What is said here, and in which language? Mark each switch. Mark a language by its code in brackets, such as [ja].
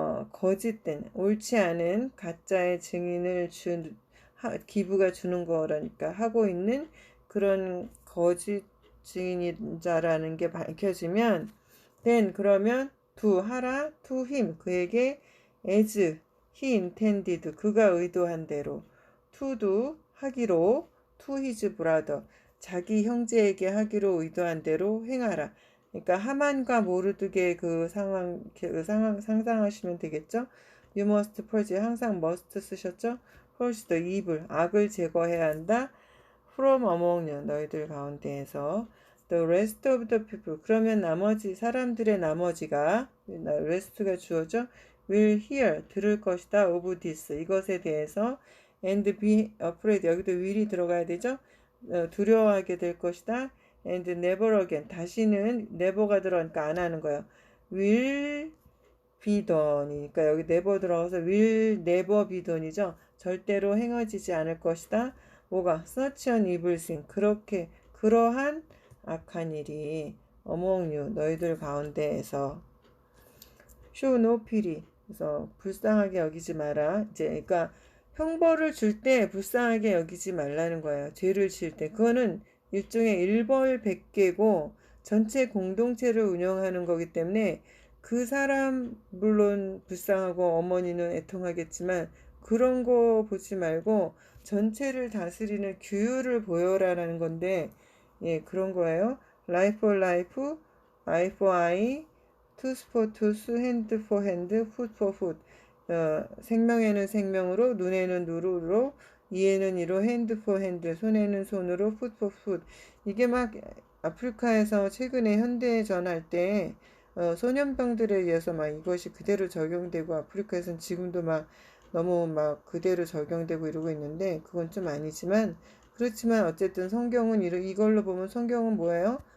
[ko] 거짓된, 옳지 않은 가짜의 증인을 기부가 주는 거라니까, 하고 있는 그런 거짓 증인자라는 게 밝혀지면, [en] then [ko] 그러면 하라 [en] to him, [ko] 그에게 [en] as he intended, [ko] 그가 의도한 대로, to도 하기로, [en] to his brother, [ko] 자기 형제에게 하기로 의도한 대로 행하라. 그러니까 하만과 모르드게 그 상황 상상하시면 되겠죠. [en] You must purge, [ko] 항상 [en] must 쓰셨죠. purge the evil, [ko] 악을 제거해야 한다. [en] from among you, [ko] 너희들 가운데에서. [en] the rest of the people, [ko] 그러면 나머지 사람들의 나머지가, rest가 주어져, [en] will hear, [ko] 들을 것이다. [en] of this, [ko] 이것에 대해서. [en] and be afraid, [ko] 여기도 [en] will이 들어가야 되죠. [ko] 두려워하게 될 것이다. [en] and never again, [ko] 다시는 never가 들어가니까 안 하는 거예요. [en] will be done [ko] 이니까 여기 [en] never 들어가서 will never be done이죠. [ko] 절대로 행해지지 않을 것이다. 뭐가? [en] such an evil thing, [ko] 그러한 악한 일이 [en] among you, [ko] 너희들 가운데에서. [en] show no pity, [ko] 그래서 불쌍하게 여기지 마라. 이제 그러니까 형벌을 줄 때 불쌍하게 여기지 말라는 거예요. 죄를 지을 때. 그거는 일종의 일벌백계고 전체 공동체를 운영하는 거기 때문에 그 사람 물론 불쌍하고 어머니는 애통하겠지만 그런 거 보지 말고 전체를 다스리는 규율을 보여라라는 건데, 예, 그런 거예요. [en] life for life, eye for eye, tooth for tooth, hand for hand, foot for foot. [ko] 생명에는 생명으로, 눈에는 눈으로, 이에는 이로, [en] hand for hand, [ko] 손에는 손으로, [en] foot for foot. [ko] 이게 막 아프리카에서 최근에 현대전 할 때 소년병들에 의해서 막 이것이 그대로 적용되고, 아프리카에서는 지금도 막 너무 막 그대로 적용되고 이러고 있는데, 그건 좀 아니지만, 그렇지만 어쨌든 성경은 이걸로 보면 성경은 뭐예요?